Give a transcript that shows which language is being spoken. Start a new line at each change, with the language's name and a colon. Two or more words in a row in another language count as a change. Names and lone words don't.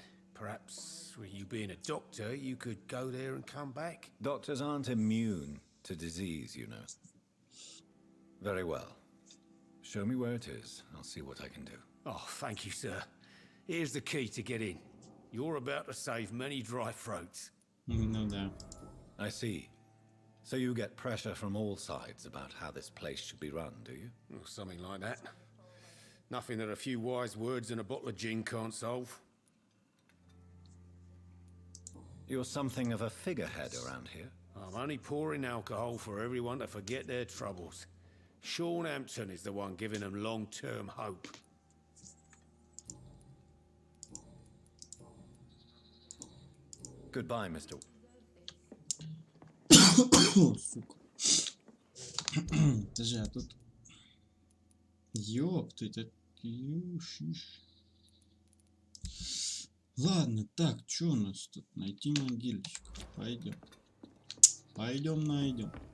English: Perhaps, with you being a doctor, you could go there and come back? Doctors aren't immune to disease, you know. Very well. Show me where it is. I'll see what I can do. Oh, thank you, sir. Here's the key to get in. You're about to save many dry throats.
Russian: Ну да.
English: I see. So you get pressure from all sides about how this place should be run, do you? Or something like that. Nothing that a few wise words and a bottle of gin can't solve. You're something of a figurehead around here. I'm only pouring alcohol for everyone to forget their troubles. Sean Hampton is the one giving them long-term hope. Goodbye, Mr.
Russian: О, сука. Подожди, а тут... Ёпты, это... Ладно, так, что у нас тут? Найти могилочку. Пойдем. Пойдем найдем.